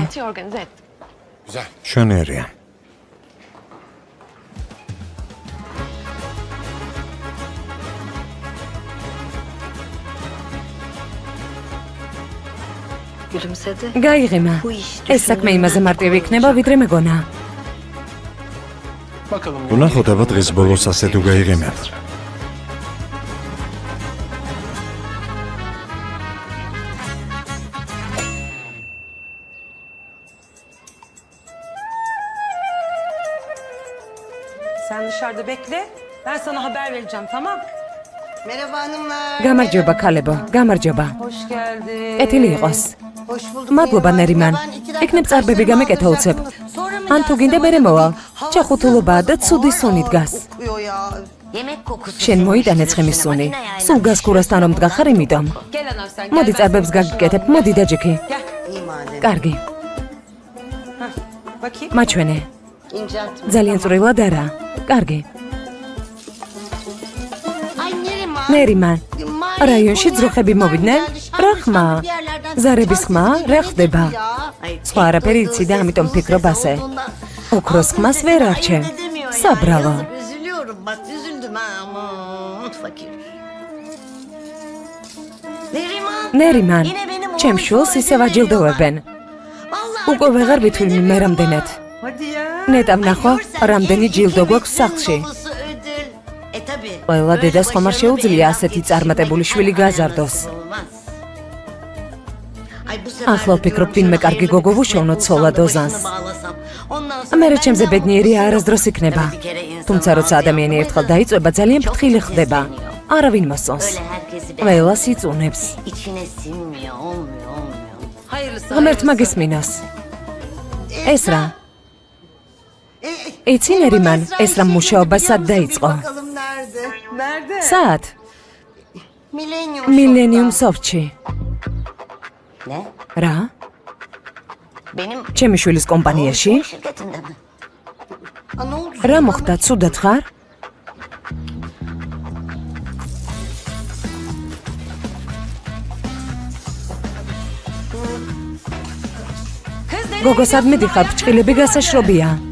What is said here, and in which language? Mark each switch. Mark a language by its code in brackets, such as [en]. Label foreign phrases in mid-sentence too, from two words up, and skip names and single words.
[ka] შვენიერია. გაიღიმა. ეს საქმე იმაზე მარტივი იქნება, ვიდრე მეგონა. ვნახოთ, აბა დღეს ბოლოს ასე თუ გაიღიმებთ. [tr] Sen dışarıda bekle. Ben sana haber vereceğim, tamam? Merhaba hanımlar. [ka] გამარჯობა, ქალებო, გამარჯობა. [tr] Hoş geldin. [ka] კეთილი იყოს. [tr] Hoş bulduk. [ka] მადლობა, ნერიმან. იქნებ წარბები გამეკეთა უცებ. ან თუ გინდა ბერე მოვალ. ჩახუთულობაა და ცუდი სუნი დგას. [tr] Kokuyor ya. [ka] შენ მოიტანე ცხიმის სუნი. სულ გას ქურასთან რომ დგახარ, იმიტომ. [tr] Gel anam sen. [ka] მოდი [tr] gel [ka] წარბებს გაგიკეთებ, მოდი დაჯექი. [tr] Gel. İyi madem. [ka] კარგი, [tr] Bakayım. [ka] მაჩვენე. [tr] İnceltme. [ka] ძალიან წვრილად არა. კარგი. [tr] Ay Neriman. [ka] ნერიმან. რაიონში ძროხები მოვიდნენ? რა ხმა? ზარების ხმა? რა ხდება? სხვა არაფერი იცი და ამიტომ ფიქრობ ასე. ოქროს ხმას ვერ არჩევ. საბრალო. [tr] Üzülüyorum bak üzüldüm ha aman fakir. Neriman. [ka] ნერიმან. ჩემ შულს ისევ აჯილდოვებენ. უკვე ვეღარ ვითვლი მე რამდენად. [tr] Hadi ya. [ka] ნეტა ვნახო, რამდენი ჯილდო გვაქვს სახლში. ყველა დედას ხომ არ შეუძლია ასეთი წარმატებული შვილი გააზარდოს. ახლა ვფიქრობ, ვინმე კარგი გოგო ვუშოვნოთ ცოლად ოზანს. მერე ჩემზე ბედნიერი არასდროს იქნება. თუმცა როცა ადამიანი ერთხელ დაიწვება, ძალიან ფრთხილი ხდება. არავინ მოსწონს. ყველას იწუნებს. [tr] Hayırlısı. [ka] ღმერთმა გისმინოს. ეს რა? იცი ნერიმან, ეს რა მუშაობა სად დაიწყო? [tr] Bakalım nerede? Nerede? [ka] საათ? Millennium. მილენიუმ სოფტში. რა? ჩემი შვილის კომპანიაში? [tr] Ha, ne oldu? [ka] რა მოხდა, ცუდად ხარ? გოგო, სად მიდიხარ? ბრჭყილები გასაშრობია.